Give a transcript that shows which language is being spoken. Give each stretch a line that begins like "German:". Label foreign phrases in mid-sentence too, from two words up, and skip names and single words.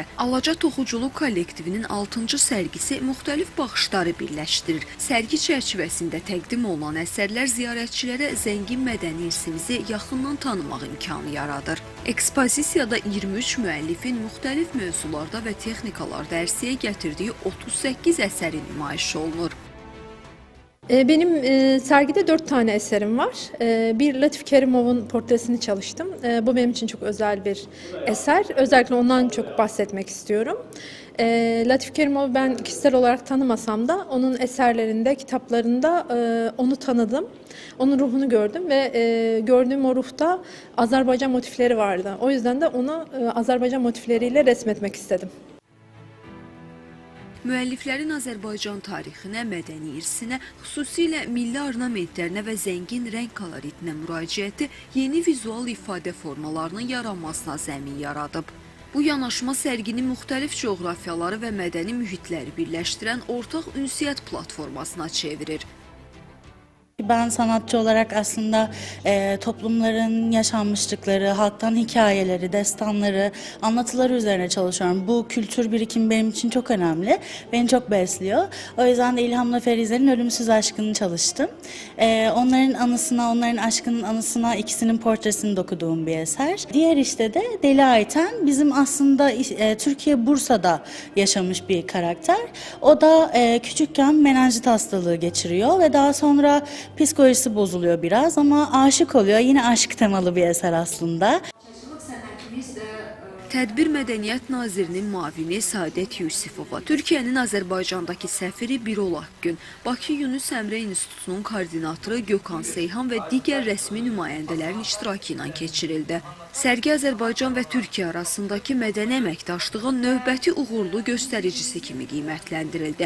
Azerbaijani: Alaca Toxuculuq kollektivinin 6-cı sərgisi müxtəlif baxışları birləşdirir. Sərgi çərçivəsində təqdim olunan əsərlər ziyarətçilərə zəngin mədəni irsimizi yaxından tanımaq imkanı yaradır. Ekspozisiyada 23 müəllifin müxtəlif mövzularda və texnikalarda ərsəyə gətirdiyi 38 əsəri nümayiş olunur.
Turkish: Benim sergide 4 tane eserim var. Bir Latif Kerimov'un portresini çalıştım. Bu benim için çok özel bir eser. Özellikle ondan çok bahsetmek istiyorum. Latif Kerimov'u ben kişisel olarak tanımasam da onun eserlerinde, kitaplarında onu tanıdım. Onun ruhunu gördüm ve gördüğüm o ruhta Azerbaycan motifleri vardı. O yüzden de onu Azerbaycan motifleriyle resmetmek istedim.
Azerbaijani: Müəlliflərin Azərbaycan tarixinə, mədəni irsinə, xüsusilə milli ornamentlərinə və zəngin rəng koloritinə müraciəti yeni vizual ifadə formalarının yaranmasına zəmin yaradıb. Bu yanaşma sərginin müxtəlif coğrafiyaları və mədəni mühitləri birləşdirən ortaq ünsiyyət platformasına çevirir.
Turkish: Ben sanatçı olarak aslında toplumların yaşanmışlıkları, halktan hikayeleri, destanları, anlatıları üzerine çalışıyorum. Bu kültür birikimi benim için çok önemli. Beni çok besliyor. O yüzden de İlham'la Ferize'nin Ölümsüz Aşkı'nı çalıştım. Onların anısına, onların aşkının anısına ikisinin portresini dokuduğum bir eser. Diğer işte de Deli Ayten bizim aslında Türkiye Bursa'da yaşamış bir karakter. O da küçükken menenjit hastalığı geçiriyor ve daha sonra psikolojisi bozuluyor biraz ama aşık oluyor. Yine aşk temalı bir eser aslında.
Azerbaijani: Tədbir Mədəniyyət Nazirinin müavini Saadət Yusifova, Türkiyənin Azərbaycandakı səfiri Birol Akgün, Bakı Yunus Əmrə İnstitutunun koordinatoru Gökhan Seyhan və digər rəsmi nümayəndələrin iştirakı ilə keçirildi. Sərgi Azərbaycan və Türkiyə arasındakı mədəni əməkdaşlığın növbəti uğurlu göstəricisi kimi qiymətləndirildi.